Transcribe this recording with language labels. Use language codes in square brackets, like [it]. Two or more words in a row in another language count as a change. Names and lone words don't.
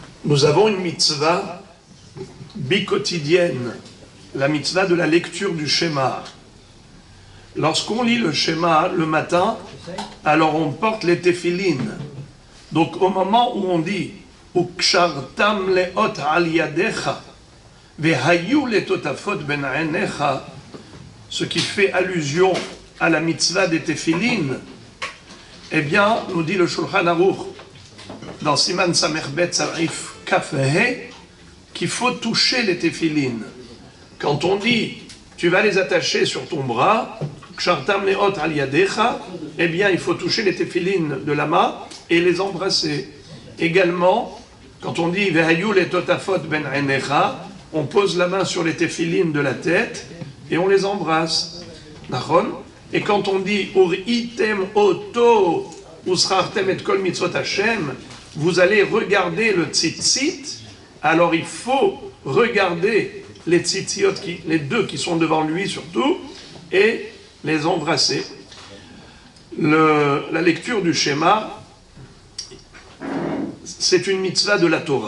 [fr] Nous avons une mitzvah bi-quotidienne, la mitzvah de la lecture du Shema. Lorsqu'on lit le Shema le matin, alors on porte les téphilines. Donc au moment où on dit [he] וקשרתם לאות על ידך והיו לטטפת בין עיניך, [fr] ce qui fait allusion à la mitzvah des téphilines, eh bien, nous dit le Shulchan Aruch dans [he] סימן סמך בית סעיף כף הא [fr] qu'il faut toucher les téphilines. Quand on dit tu vas les attacher sur ton bras, [he] קשרתם לאות על ידך, [fr] eh bien, il faut toucher les téphilines de la main et les embrasser. Également, quand on dit [he] והיו לטטפת בין עיניך, [fr] on pose la main sur les téphilines de la tête et on les embrasse. Nachon? Et quand on dit [he] וראיתם אותו וזכרתם את כל מצות השם, [fr] vous allez regarder le tzitzit, alors il faut regarder les tzitziot, les deux qui sont devant lui surtout, et les embrasser. La lecture du Shema, c'est une mitzvah de la Torah.